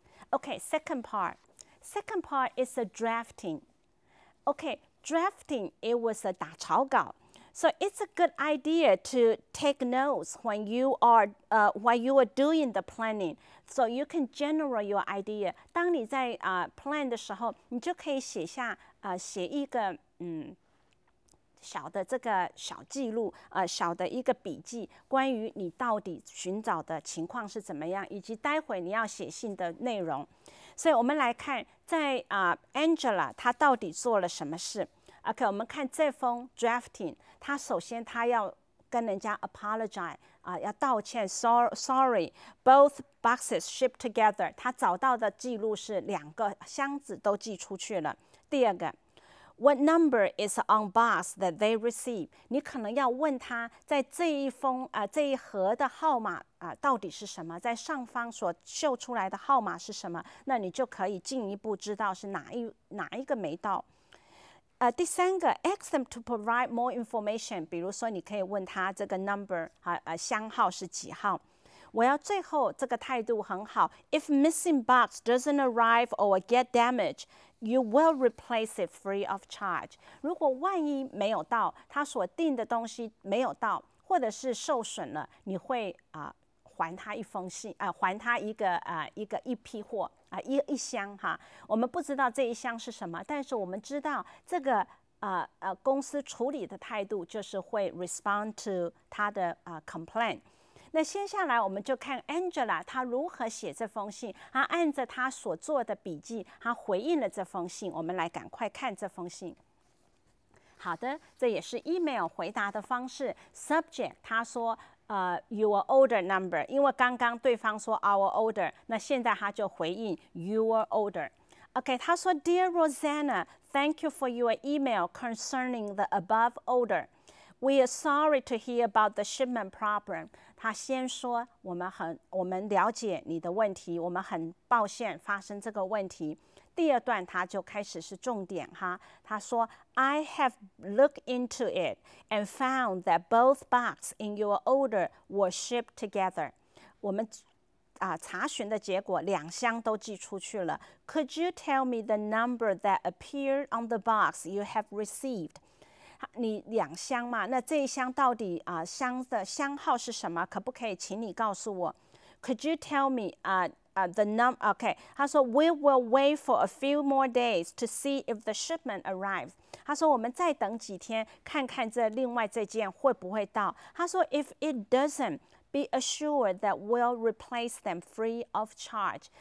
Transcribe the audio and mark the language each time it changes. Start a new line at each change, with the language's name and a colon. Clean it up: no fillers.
English: Okay, second part. Second part is a drafting. Okay, drafting, it was a
Chinese: 打草稿。
English: So it's a good idea to take notes when you are doing the planning, so you can generate your idea.
Chinese: 当你在plan 的时候，你就可以写一个小的这个小记录，小的一个笔记，关于你到底寻找的情况是怎么样，以及待会你要写信的内容。所以我们来看，在Angela 她到底做了什么事。 OK， 我们看这封 drafting， 他首先他要跟人家 apologize， 要道歉 sorry，
English: both boxes shipped together，
Chinese: 他找到的记录是2个箱子都寄出去了。第二个
English: ，What number is on box that they receive？
Chinese: 你可能要问他在这一盒的号码到底是什么，在上方所秀出来的号码是什么，那你就可以进一步知道是哪一个没到。第三个
English: ，ask them to provide more information。
Chinese: 比如说，你可以问他这个 number 箱号是几号。我要最后这个态度很好。
English: If missing box doesn't arrive or get damaged, You will replace it free of charge.
Chinese: 如果万一没有到，他所订的东西没有到，或者是受损了，你会还他一封信，还他一批货一箱哈。我们不知道这一箱是什么，但是我们知道这个公司处理的态度就是会 respond to 他的complaint。那接下来我们就看 Angela 她如何写这封信，她按着她所做的笔记，她回应了这封信。我们来赶快看这封信。好的，这也是 email 回答的方式。
English: Subject
Chinese: 他说
English: your order number，
Chinese: 因为刚刚对方说
English: our order，
Chinese: 那现在他就回应
English: your order。OK， 他说 Dear Rosanna, thank you for your email concerning the above order. We are sorry to hear about the shipment problem.
Chinese: 他先说我们了解你的问题，我们很抱歉发生这个问题。第二段他就开始是重点哈，他说
English: I have looked into it and found that both boxes in your order were shipped together.
Chinese: 我们查询的结果两箱都寄出去了。
English: Could you tell me the number that appeared on the box you have received?
Chinese: 你两箱嘛，那这一箱到底箱的箱号是什么？可不可以请你告诉我
English: ？Could you tell me the number? OK，
Chinese: 他说
English: We will wait for a few more days to see if the shipment arrives.
Chinese: 他说我们再等几天，看看另外这件会不会到。他说
English: If it doesn't, be assured that we'll replace them free of charge.